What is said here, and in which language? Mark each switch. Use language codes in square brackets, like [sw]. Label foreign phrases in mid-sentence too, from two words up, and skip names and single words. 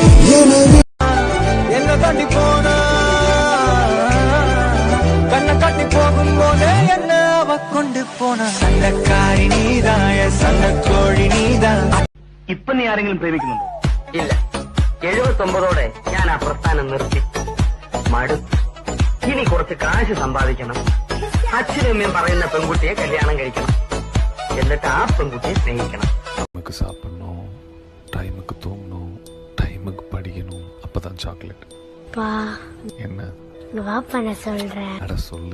[ta] என்ன தாண்டி போனா கண்ணை காட்டி போகும் போதே என்ன அவ கொண்டு போனா சண்டக்காரி நீதாய சண்டக்கோழി നീതാ. [ml] ഇപ്പൊ നീ ആരെങ്കിലും പ്രേമിക്കുന്നുണ്ടോ? ഇല്ല. 79ഓടെ ഞാൻ ആ പ്രസ്ഥാനം നിർത്തി മടുത്തു. ഇനി കുറച്ച് കാശ് സമ്പാദിക്കണം, അച്ഛനും അമ്മയും പറയുന്ന പെൺകുട്ടിയെ കല്യാണം കഴിക്കണം, എന്നിട്ട് ആ പെൺകുട്ടിയെ സ്നേഹിക്കണം. [ta] நமக்கு சாப்பிடணும், டைமுக்கு தூங்கணும், டைமுக்கு படிக்கணும், அப்பதான் சாக்லேட். பா என்ன வா பண்ண சொல்றேன். அட சொல்லு.